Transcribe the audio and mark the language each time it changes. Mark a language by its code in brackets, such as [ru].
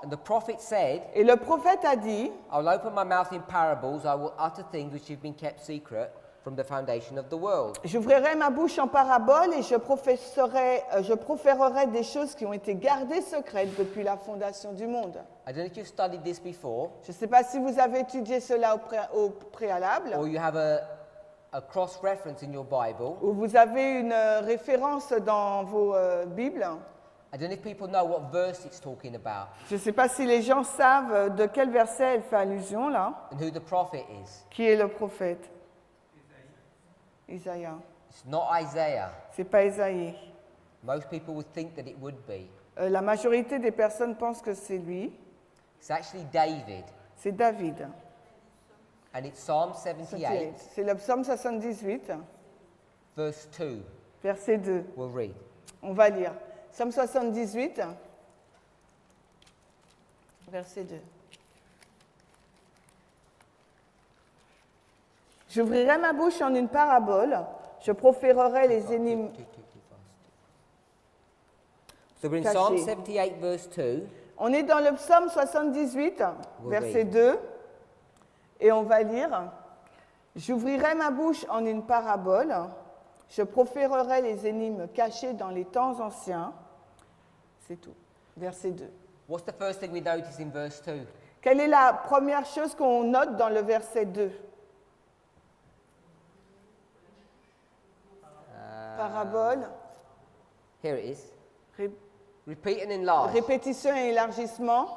[en] And the prophet said, [fr] Et le prophète a dit, [en] I'll open my mouth in parables, I will utter things which have been kept secret from the foundation of the world. [fr] j'ouvrirai ma bouche en parabole et je proférerai des choses qui ont été gardées secrètes depuis la fondation du monde. [en] I don't know if you've studied this before, [fr] Je ne sais pas si vous avez étudié cela au préalable, [en] or you have a cross-reference in your Bible. [fr] ou vous avez une référence dans vos Bibles. [en] I don't know if people know what verse it's talking about [fr] Je ne sais pas si les gens savent de quel verset elle fait allusion là. [en] and who the prophet is. [fr] Qui est le prophète? Isaïe. [en] It's not Isaiah. [fr] C'est pas Isaïe. [en] Most people would think that it would be. [fr] La majorité des personnes pensent que c'est lui. [en] It's actually David, [fr] C'est David. [en] and it's Psalm 78, [fr] C'est le psaume 78, [en] verse 2. [fr] verset 2. [en] We'll read. [fr] On va lire. Psaume 78, verset 2. J'ouvrirai ma bouche en une parabole, je proférerai les énigmes. [en] So we're in [fr] Caché. [en] Psalm 78, verse 2. [fr] On est dans le psaume 78, verset 2, et on va lire. J'ouvrirai ma bouche en une parabole, je proférerai les énigmes cachées dans les temps anciens. C'est tout. Verset 2. [en] What's the first thing we notice in verse 2? [fr] Quelle est la première chose qu'on note dans le verset 2? Parabole, [en] Here it is. [fr] ré- [en] Repeat and enlarge. [fr] répétition et élargissement.